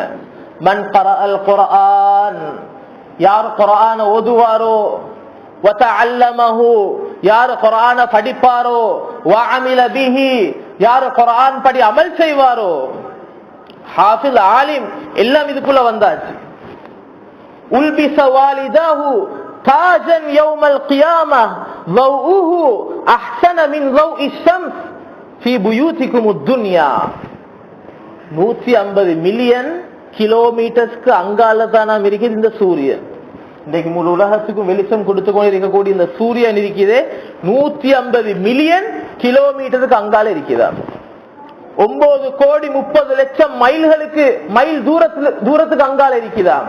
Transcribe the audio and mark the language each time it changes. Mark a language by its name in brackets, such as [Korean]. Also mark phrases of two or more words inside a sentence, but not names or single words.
[Arabic] من قرأ القرآن, [Tamil] யார் குர்ஆனை ஓதுவாரோ, வதஅல்லமஹு, யார் குர்ஆனை படிப்பாரோ, [Arabic] وعمل به, [Tamil] யார் குர்ஆன் படி அமல் செய்வாரோ, ஹாஃபிஸ் ஆலிம் எல்லாம் இதுக்குள்ள வந்தாச்சு. [Arabic] ألبس والداه تاجا يوم القيامة ضوءه أحسن من ضوء الشمس في بيوتكم الدنيا. [Tamil] 150 [English] million kilometers [Tamil] அங்கால தான் நாம் இருக்கிற இந்த சூரியன். இன்றைக்கு முழு உலகத்துக்கும் வெளிச்சம் கொடுத்து கொண்டு இருக்கக்கூடிய இந்த சூரியன் இருக்கிறதே 150 [English] million kilometer [Tamil] அங்கால இருக்கிறார். 9,30,00,000 மைல் தூரத்துக்கு அங்கால இருக்குதாம்.